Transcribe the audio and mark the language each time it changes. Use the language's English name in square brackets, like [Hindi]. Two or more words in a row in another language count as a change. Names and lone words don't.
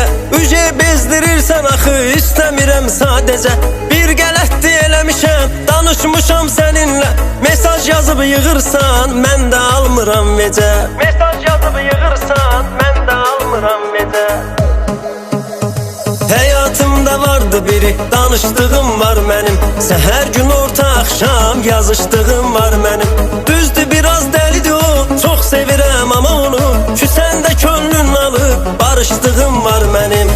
[Azerbaijani] Üce bezdirirsən axı, istəmirəm sadəcə. Bir qələtdi eləmişəm, danışmışam səninlə. Mesaj yazıb yığırsan, mən də almıram vecə. Mesaj yazıb yığırsan, mən də almıram vecə. [Turkish] Hayatımda vardı biri, danıştığım var benim. Her gün orta akşam yazıştığım var benim. Düzdü biraz delidir o, çok sevirem ama onu. Küsen de könlün alıp barıştığım var benim.